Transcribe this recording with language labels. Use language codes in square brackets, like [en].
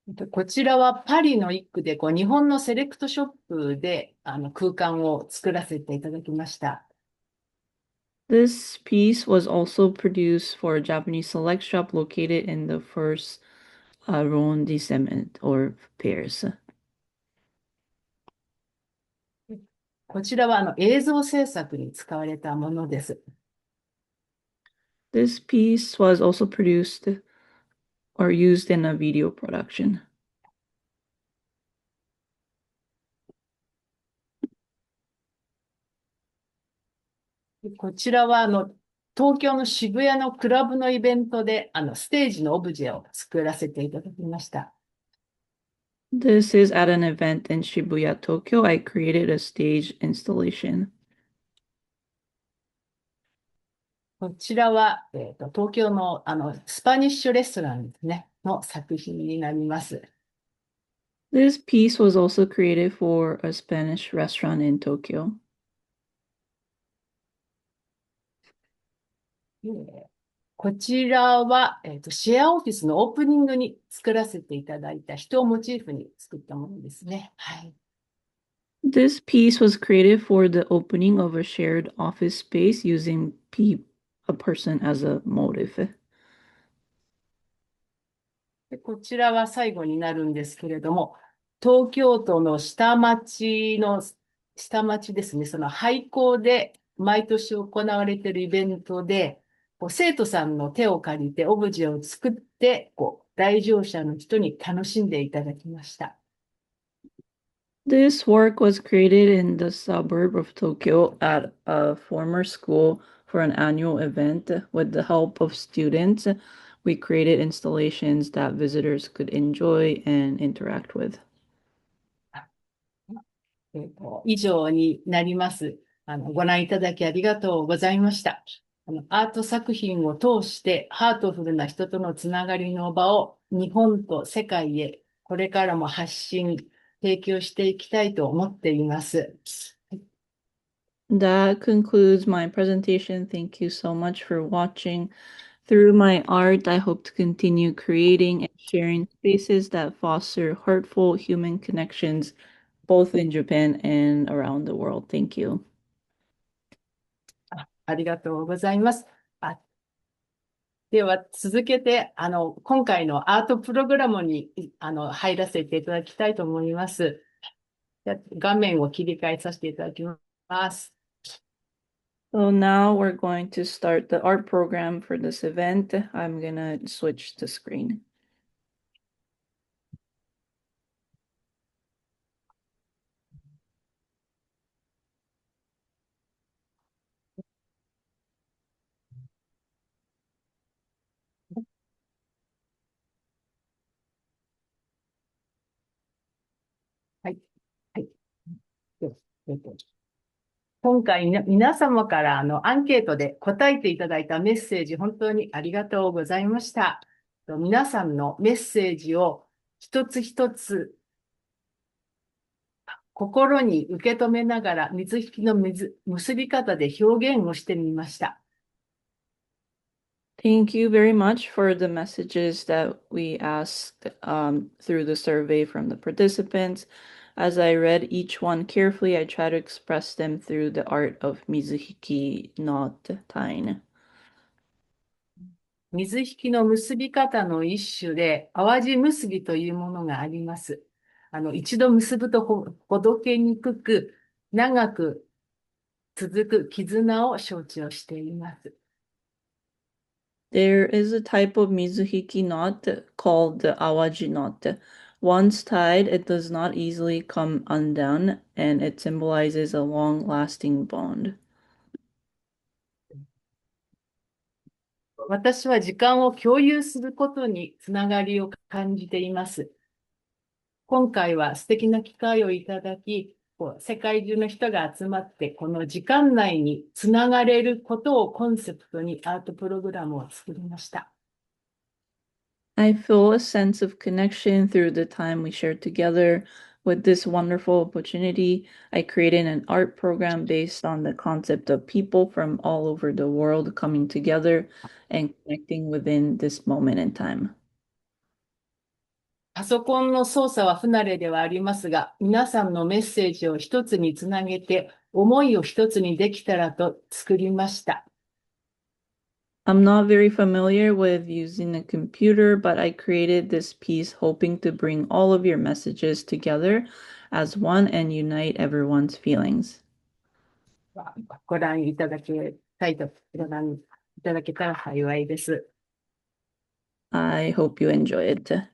[ja] こちらはパリの一区で日本のセレクトショップで空間を作らせていただきました。 [en] This piece was also produced for a Japanese select shop located in the first arrondissement or Paris. [ja] こちらは映像制作に使われたものです。 [en] This piece was also produced or used in a video production. [ja] こちらは東京の渋谷のクラブのイベントでステージのオブジェを作らせていただきました。 [en] This is at an event in Shibuya, Tokyo. I created a stage installation. [ja] こちらは、東京のスパニッシュレストランですね、の作品になります。 [en] This piece was also created for a Spanish restaurant in Tokyo. [ja] こちらは、シェアオフィスのオープニングに作らせていただいた人をモチーフに作ったものですね。はい。 [en] This piece was created for the opening of a shared office space using a person as a motive. [ja] でこちらは最後になるんですけれども、東京都の下町ですね、その廃校で毎年行われているイベントで、生徒さんの手を借りてオブジェを作って、来場者の人に楽しんでいただきました。 [en] This work was created in the suburb of Tokyo at a former school for an annual event. With the help of students, we created installations that visitors could enjoy and interact with. [ja] 以上になります。ご覧いただきありがとうございました。アート作品を通してハートフルな人とのつながりの場を日本と世界へこれからも発信、提供していきたいと思っています。 [en] That concludes my presentation. Thank you so much for watching. Through my art, I hope to continue creating and sharing spaces that foster heartful human connections, both in Japan and around the world. Thank you. [ja] ありがとうございます。では続けて今回のアートプログラムに入らせていただきたいと思います。画面を切り替えさせていただきます。 [en] So now we're going to start the art program for this event. I'm gonna switch the screen. [ja] はい。はい。今回皆様からアンケートで答えていただいたメッセージ、本当にありがとうございました。皆さんのメッセージを一つ一つ心に受け止めながら水引の結び方で表現をしてみました。 [en] Thank you very much for the messages that we asked through the survey from the participants. As I read each one carefully, I try to express them through the art of Mizuhiki knot tying. [ja] 水引の結び方の一種で、淡路結びというものがあります。一度結ぶとほどけにくく、長く続く絆を承知をしています。 [en] There is a type of Mizuhiki knot called the awaji knot. Once tied, it does not easily come undone, and it symbolizes a long-lasting bond. [ja] 私は時間を共有することにつながりを感じています。今回は素敵な機会をいただき、世界中の人が集まって、この時間内につながれることをコンセプトにアートプログラムを作りました。 [en] I feel a sense of connection through the time we shared together. With this wonderful opportunity, I created an art program based on the concept of people from all over the world coming together and connecting within this moment in time. [ja] パソコンの操作は不慣れではありますが、皆さんのメッセージを一つにつなげて、思いを一つにできたらと作りました。 [en] I'm not very familiar with using a computer, but I created this piece hoping to bring all of your messages together as one and unite everyone's feelings. [ja] ご覧いただけたら幸いです。 [en] I hope you enjoy it.